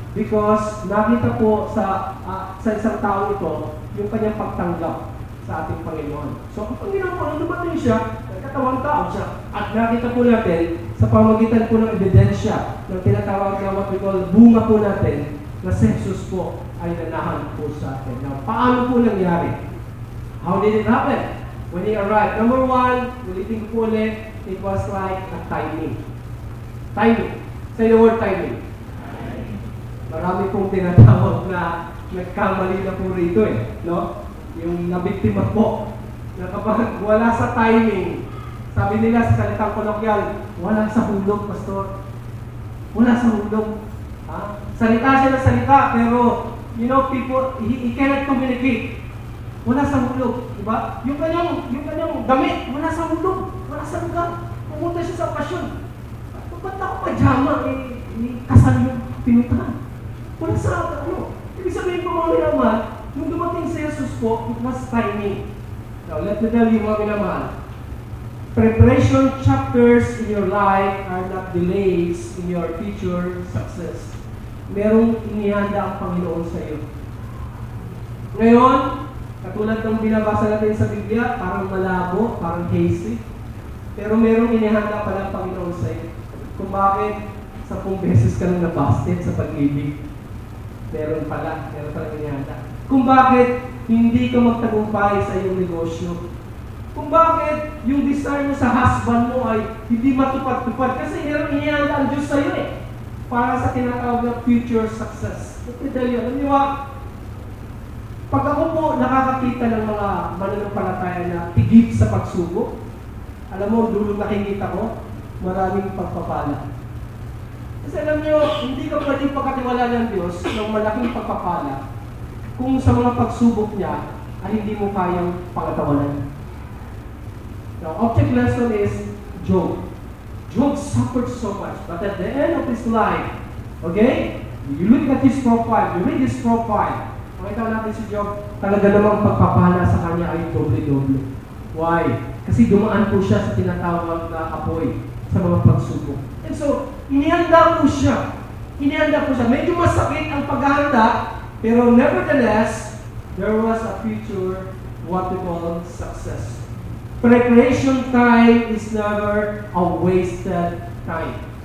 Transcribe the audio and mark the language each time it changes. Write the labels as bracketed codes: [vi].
[tl] Because nakita po sa isang tao ito, yung kanyang pagtanggap sa ating Panginoon. So, ang Panginoon po, nung dumating siya, nagkatawang tao siya. At nakita po natin, sa pamagitan po ng ebidensya, ng tinatawag na what we call bunga po natin, na si Jesus po ay nanahan po sa atin. Now, paano po nangyari? [en] How did it happen? When He arrived, number one, [tl] ulitin ko ulit, [en] it was like a timing. [tl] Timing. [en] Say the word timing. [tl] Marami pong tinatawag na nagkamali na po rito eh. No? Yung nabiktima po. Na kapag wala sa timing, sabi nila sa salitang kolokyal, wala sa hulog, pastor. Wala sa hulog. Ha? Salita siya ng salita, pero, [en] you know, people, he cannot communicate. [tl] Wala sa hulog. Diba? Yung kanyang damit, wala sa hulog. Wala sa lugar. Pumunta siya sa okasyon. Ba't ako pajama? Kasal yung pinuntahan. Wala sa ibig sabihin ko mga minamahal, nung dumating si Jesus po, [en] it was timing. Now, let me tell you [tl] mga minamahal, [en] preparation chapters in your life are not delays in your future success. [tl] Merong inihanda ang Panginoon sa iyo. Ngayon, katulad ng binabasa natin sa Biblia, parang malabo, parang hazy. Pero merong inihanda pala ang Panginoon sa iyo. Kung bakit 10 beses ka nang nabasted sa pag-ibig, meron palang inihanda. Kung bakit hindi ka magtagumpay sa iyong negosyo. Kung bakit yung desire mo sa husband mo ay hindi matupad-tupad. Kasi inihanda ang Diyos sa iyo eh. Para sa tinatawag na future success. [en] Let me tell you, [tl] alam niyo ba, pag ako po nakakakita ng mga mananampalataya na tigib sa pagsubok, alam mo, dulo nakikita ko, maraming pagpapala. Kasi alam niyo, hindi ka pwedeng pagkatiwala ng Diyos ng malaking pagpapala kung sa mga pagsubok niya ay hindi mo kayang pangatawanan. [en] Now, object lesson is Job. Job suffered so much, but at the end of his life, okay, you look at his profile, you read his profile, [tl] makita natin si Job, talaga namang pagpapala sa kanya ay doble-doble. [en] Why? [tl] Kasi dumaan po siya sa tinatawag na apoy sa mga pagsubok. And so, inihanda po siya. Medyo masakit ang paghahanda, [en] pero nevertheless, there was a future, what we call success. Preparation time is never a wasted time.